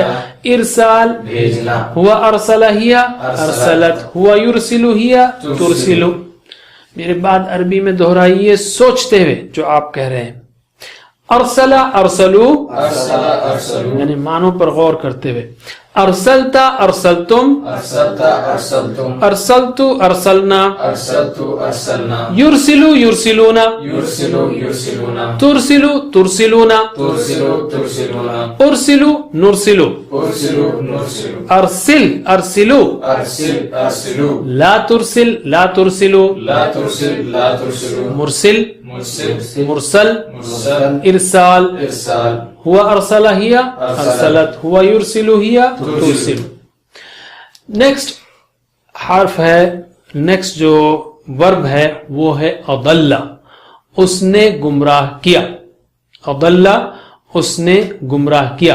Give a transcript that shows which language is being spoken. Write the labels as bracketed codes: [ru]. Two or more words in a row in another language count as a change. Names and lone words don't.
[ar] ارسال [ur] بھیجنا. [ar] ہوا ارسلہ ہیا ارسلت، ہوا یرسلو ہیا ترسلو. [ur] میرے بات عربی میں دہرائیے سوچتے ہوئے جو آپ کہہ رہے ہیں. [ar] ارسلہ ارسلو ارسلہ ارسلو، [ur] یعنی معنوں پر غور کرتے ہوئے. [ar] ارسلتا ارسلتم ارسلتا ارسلتم، ارسلتو ارسلنا. ارسلتو ارسلنا، یرسلو یرسلونا یرسلو یرسلونا، ترسلو ترسلونا. ترسلو ترسلونا، ارسلو نرسلو. ارسلو نرسلو، ارسل ارسلو ارسل ارسلو، لا ترسل لا ترسلو. لا ترسل لا ترسلو، مرسل مرسل مرسل مرسل، ارسال. ارسال. ہوا ارسلہ ہیا ارسلت، ہوا یرسلو ہیا ترسلو. [ur] نیکسٹ حرف ہے، نیکسٹ جو ورب ہے وہ ہے اضل، اس نے گمراہ کیا. اضل اس نے گمراہ کیا.